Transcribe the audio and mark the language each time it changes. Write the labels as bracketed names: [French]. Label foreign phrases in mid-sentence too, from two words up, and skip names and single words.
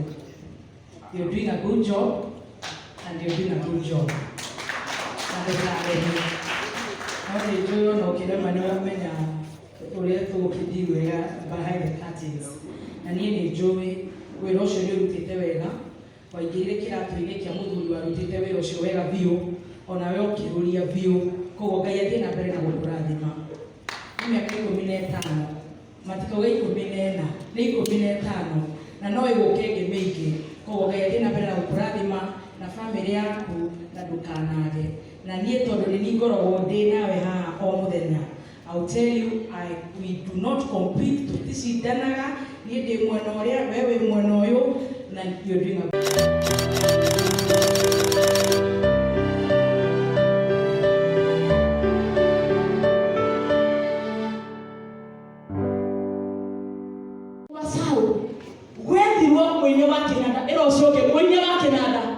[English] You're doing a good job and you're doing a good job. [Kikuyu] Ati joyo no kirema ni wamenya uria tukidi wega [English] behind the curtains. [Kikuyu] Na niĩ nĩ njũĩ wĩra ũcio nĩ ũrutĩte wega, waingĩrire kĩratũ-inĩ kĩa mũthuri warutĩte wĩra ũcio wega biũ, onawe ũkĩrũria biũ, koguo Ngai athiĩ na mbere na gũkũrathima. Nĩ mĩaka 15, matikauge 14, nĩ 15, na no ĩgũke ĩngĩ mĩingĩ, koguo Ngai athiĩ na mbere na gũkũrathima na famĩlĩ yaku na ndũkanage. Na niĩ tondũ nĩ niĩ ngoragwo ndĩ nawe haha o mũthenya, [English] I'll tell you, we do not compete, [Kikuyu] tutishindanaga, niĩ ndĩ mwena ũrĩa, wewe mwena ũyũ, na [English] you're doing a [Kikuyu] wasau, wethiruo mũini wa kĩnanda, ĩro ũcio ũngĩ mũini wa kĩnanda.